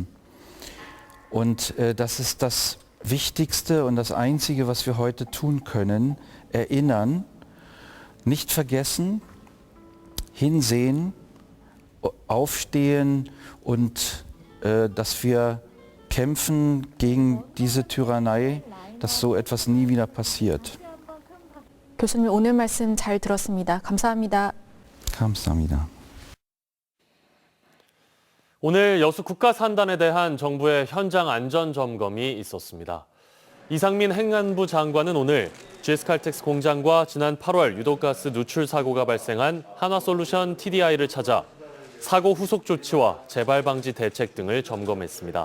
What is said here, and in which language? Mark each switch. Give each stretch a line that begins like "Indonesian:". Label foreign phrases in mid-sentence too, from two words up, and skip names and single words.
German: Und das ist das Wichtigste und das Einzige, was wir heute tun können. Erinnern, nicht vergessen, hinsehen, aufstehen und dass wir kämpfen gegen diese Tyrannei, dass so etwas nie wieder passiert.
Korean: 교수님 오늘 말씀 잘 들었습니다. 감사합니다. 감사합니다. 오늘 여수 국가산단에 대한 정부의 현장 안전 점검이 있었습니다. 이상민 행안부 장관은 오늘 GS칼텍스 공장과 지난 8월 유독가스 누출 사고가 발생한 한화솔루션 TDI를 찾아 사고 후속 조치와 재발 방지 대책 등을 점검했습니다.